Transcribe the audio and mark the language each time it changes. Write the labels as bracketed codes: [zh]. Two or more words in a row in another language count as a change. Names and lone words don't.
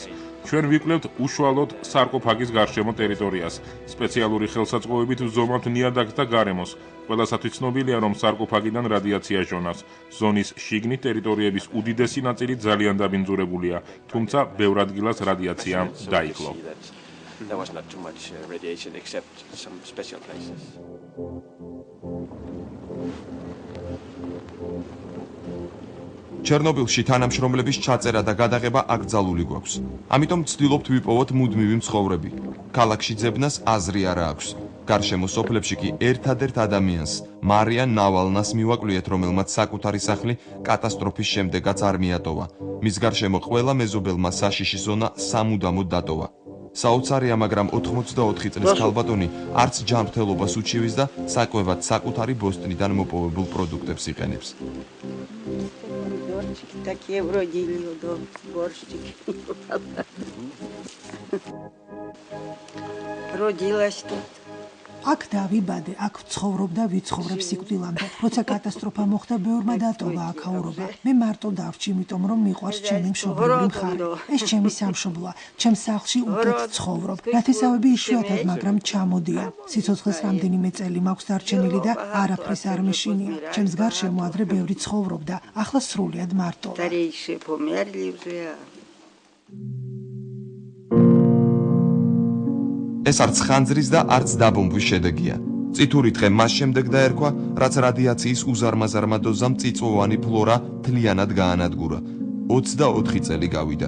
[ka] ჩვენ ვიკვლევთ უშუალოდ სარკოფაგის გარშემო ტერიტორიას, სპეციალური ხელსაწყოებით ვზომავთ ნიადაგს და გარემოს. ყველასათვის ცნობილია, რომ სარკოფაგიდან რადიაცია ჟონავს. ზონის შიგნით ტერიტორიების უდიდესი ნაწილი ძალიან დაბინძურებულია, თუმცა ბევრ ადგილას რადიაციამ დაიკლო. [en] There was not too much radiation except some special places. [ka] ჩერნობილში თანამშრომლების ჩაწერა და გადაღება აკრძალული გვაქვს. ამიტომ ვცდილობთ ვიპოვოთ მუდმივი მცხოვრები. ქალაქში ძებნას აზრი არა აქვს. გარშემო სოფლებში კი ერთადერთ ადამიანს, მარიან ნავალნას მივაკვლიეთ, რომელმაც საკუთარი სახლი კატასტროფის შემდეგაც არ მიატოვა. მის გარშემო ყველა მეზობელმა საშიში ზონა სამუდამოდ დატოვა. საოცარია, მაგრამ 84 წლის ქალბატონი არც ჯანმრთელობას უჩივის და საკვებად საკუთარი ბოსტნიდან მოპოვებულ პროდუქტებს იყენებს. [ru] Такие вроде борщики. Родилась тут. [ka] აქ დავიბადე, აქ ვცხოვრობ და ვიცხოვრებ სიკვდილამდე. როცა კატასტროფა მოხდა, ბევრმა დატოვა აქაურობა. მე მარტო დავრჩი, იმიტომ რომ მიყვარს ჩემი მშობლიური მხარე. ეს ჩემი სამშობლოა. ჩემს სახლში უკეთ ცხოვრობ. ნათესავები იშვიათად, მაგრამ ჩამოდიან. სიცოცხლის რამდენიმე წელი მაქვს დარჩენილი და არაფრის არ მეშინია. ჩემს გარშემო ადრე ბევრი ცხოვრობდა, ახლა სრულიად მარტოა. [ru] Старейшие померли уже. [ka] ეს არც ხანძრის და არც დაბომბვის შედეგია. წითური დღე მას შემდეგ დაერქვა, რაც რადიაციის უზარმაზარმა დოზამ წიწვოვანი ფლორა თლიანად გაანადგურა. 24 წელი გავიდა.